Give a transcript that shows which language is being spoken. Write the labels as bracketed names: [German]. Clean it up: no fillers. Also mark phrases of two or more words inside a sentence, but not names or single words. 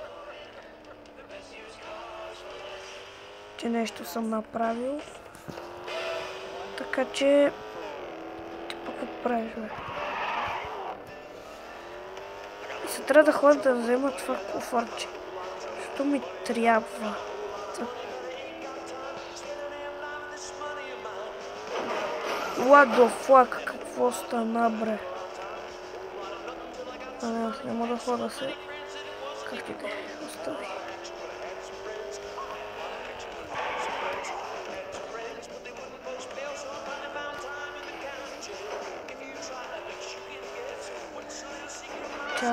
[Bulgarian] Че нещо съм направил. Така че... Ти пък какво правиш, бе? И се трябва да ходя да взема това куфарче. Що ми трябва? [English] What the fuck? [Bulgarian] Какво стана, бре? Аз няма да ходя се. Как ти да остави? Чао.